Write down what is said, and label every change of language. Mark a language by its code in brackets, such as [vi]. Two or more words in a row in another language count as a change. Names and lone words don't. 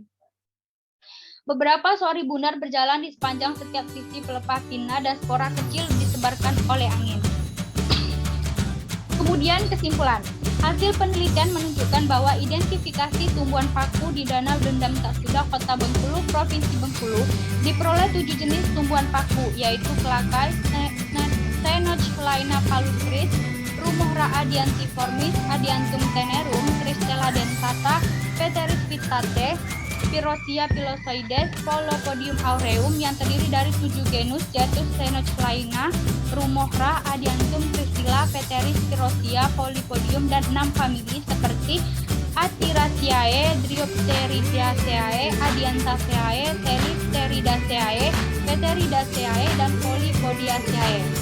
[id] Beberapa sori bunar berjalan di sepanjang setiap sisi pelepah pinna dan spora kecil disebarkan oleh angin. Kemudian kesimpulan. Hasil penelitian menunjukkan bahwa identifikasi tumbuhan paku di Danau Dendam Taksuda, Kota Bengkulu, Provinsi Bengkulu, diperoleh 7 jenis tumbuhan paku, yaitu kelakai, Cyanochlaina palustris, Rumohra adiantiformis, Adiantum tenerum, Cristella dentata, Pteris vitate, Spirosia pilosoides, Polopodium aureum yang terdiri dari 7 genus, yaitu Cyanochlaina, Rumohra, Adiantum, Cristilla, Pteris, Spirosia, Polypodium, dan 6 famili seperti Atiraceae, Dryopteridaceae, Adiantaceae, Telipteridaceae, Pteridaceae, dan Polypodiaceae.